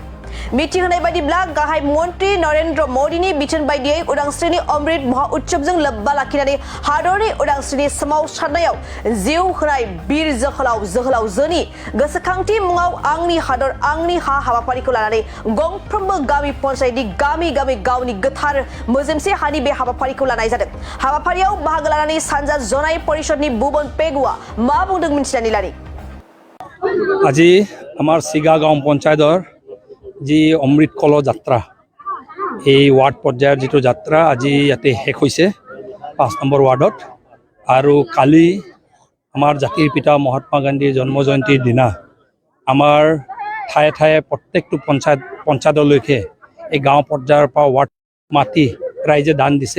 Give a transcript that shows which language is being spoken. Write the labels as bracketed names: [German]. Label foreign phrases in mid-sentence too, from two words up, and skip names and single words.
[Bodo] मिथिहोनाय बायदिब्ला गाहाय मन्त्रि नरेन्द्र मोदीनि बिथोन बायदियै उदांस्रिनि अमृत महा उत्सवजों लोब्बा लाखिनानै हादरनि उदांस्रिनि सोमावसारनायाव जिउ होनाय बीर जोहोलावजोनि गोसोखांथि मुङाव आंनि हादर आंनि हा हाबाफारिखौ लानानै गंफ्रोमबो गामि पन्चायतनि गामि गामि गावनि गोथार मोजोमसे हानि बे हाबाफारिखौ लानाय जादों। हाबाफारियाव बाहागो लानानै सानजा जनाय परिषदनि बुबन पेगुआ मा बुंदों मिथिनानै लानि। [Assamese] আজি আমাৰ চিগা গাঁও পঞ্চায়তৰ जी अमृत कल যাত্ৰা এই वार्ड পৰ্যায়ৰ যিটো যাত্ৰা আজি ইয়াতে শেষ হৈছে 5 নম্বৰ वार्डত আৰু কালি আমাৰ জাতিৰ পিতা মহাত্মা গান্ধীৰ জন্ম জয়ন্তীৰ দিনা আমাৰ ঠায়ে ঠায়ে প্ৰত্যেকটো পঞ্চায়তলৈকে এই গাঁও পৰ্যায়ৰ পৰা वार्ड মাটি ৰাইজে দান দিছে।